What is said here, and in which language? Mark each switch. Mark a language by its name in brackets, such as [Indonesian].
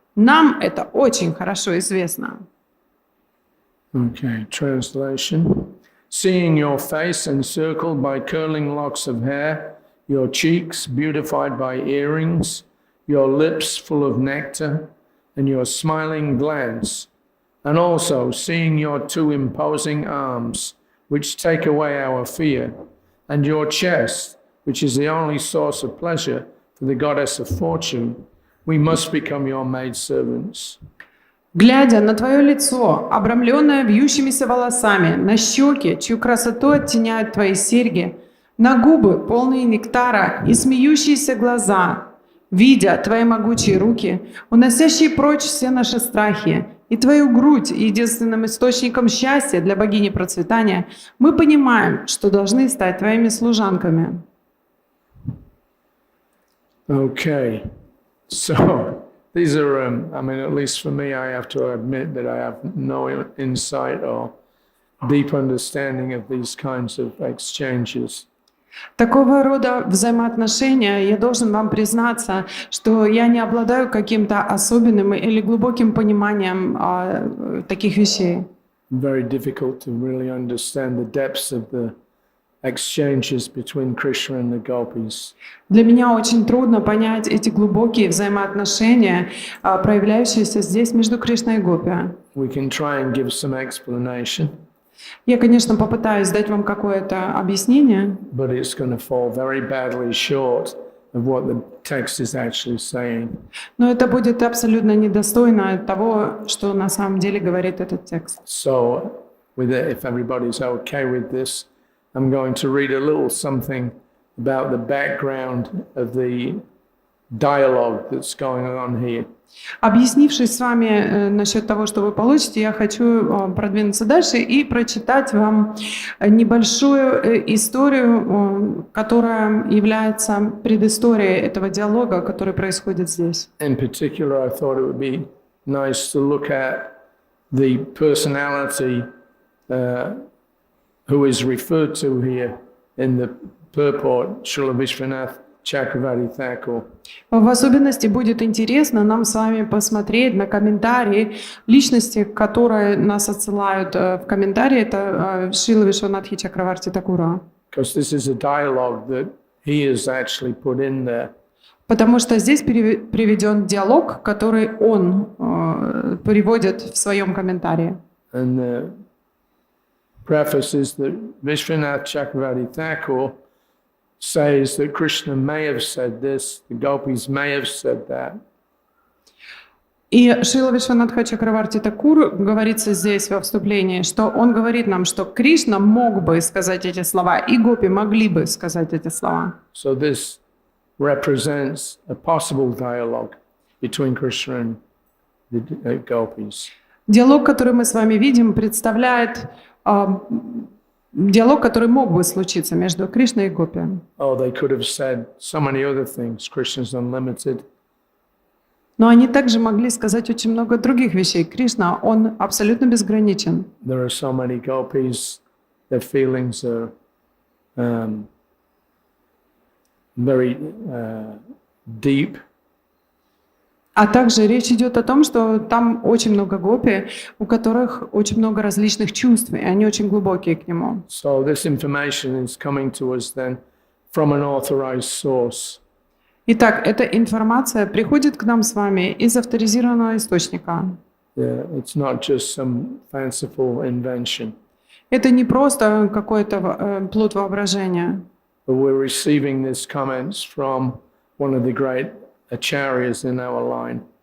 [Russian] Нам это очень хорошо известно. [English] Okay, translation. Seeing your face encircled by curling locks of hair, your cheeks beautified by earrings, your lips full of nectar, and your smiling glance, and also seeing your two imposing arms, which take away our fear, and your chest, which is the only source of pleasure for the goddess of fortune, we must become your maidservants. [Russian] Глядя на твое лицо, обрамленное вьющимися волосами, на щеки, чью красоту оттеняют твои серьги, на губы, полные нектара, и смеющиеся глаза, видя твои могучие руки, уносящие прочь все наши страхи, и твою грудь единственным источником счастья для богини процветания, мы понимаем, что должны стать твоими служанками. [English] Okay, so these are, I mean, at least for me, I have to admit that I have no insight or deep understanding of these kinds of exchanges. [Russian] Такого рода взаимоотношения, я должен вам признаться, что я не обладаю каким-то особенным или глубоким пониманием таких вещей. [English] Very difficult to really understand the depths of the exchanges between Krishna and the gopis. [Russian] Для меня очень трудно понять эти глубокие взаимоотношения, проявляющиеся здесь между Кришной и Гопи. [English] We can try and give some explanation, [Russian] Я, конечно, попытаюсь дать вам какое-то объяснение, [English] but it's going to fall very badly short of what the text is actually saying. [Russian] но это будет абсолютно недостойно того, что на самом деле говорит этот текст. [English] So, with it, if everybody's okay with this, I'm going to read a little something about the background of the dialogue that's going on here. [Russian] Объяснившись с вами насчет того, что вы получите, я хочу продвинуться дальше и прочитать вам небольшую историю, которая является предысторией этого диалога, который происходит здесь. [English] In particular, I thought it would be nice to look at the personality who is referred to here in the purport, Srila Vishwanath Chakravarti Thakur. [Russian] В особенности будет интересно нам с вами посмотреть на комментарии личности, которые нас отсылают в комментарии. Это Шрила Вишванатхи Чакраварти Такура. [English] Because this is a dialogue that he has actually put in there. [Russian] Потому что здесь приведен диалог, который он приводит в своем комментарии. [English] And the preface is that Vishwanath Chakravarti Thakur says that Krishna may have said this, the gopis may have said that. [Russian] И Шрила Вишванатха Чакраварти Такур говорится здесь во вступлении, что он говорит нам, что Кришна мог бы сказать эти слова, и гопи могли бы сказать эти слова. [English] So this represents a possible dialogue between Krishna and the gopis. [Russian] Диалог, который мы с вами видим, представляет диалог, который мог бы случиться между Кришной и Гопи. [English] Oh, they could have said so many other things. Krishna's unlimited. [Russian] Но они также могли сказать очень много других вещей. Кришна, он абсолютно безграничен. [English] There are so many gopis, their feelings are very deep. [Russian] А также речь идет о том, что там очень много гопи, у которых очень много различных чувств, и они очень глубокие к нему. [English] So this information is coming to us then from an authorized source. [Russian] Итак, эта информация приходит к нам с вами из авторизированного источника. [English] Yeah, it's not just some fanciful invention. [Russian] Это не просто какой-то плод воображения. [English] But we're receiving these comments from one of the great acharyas in our line.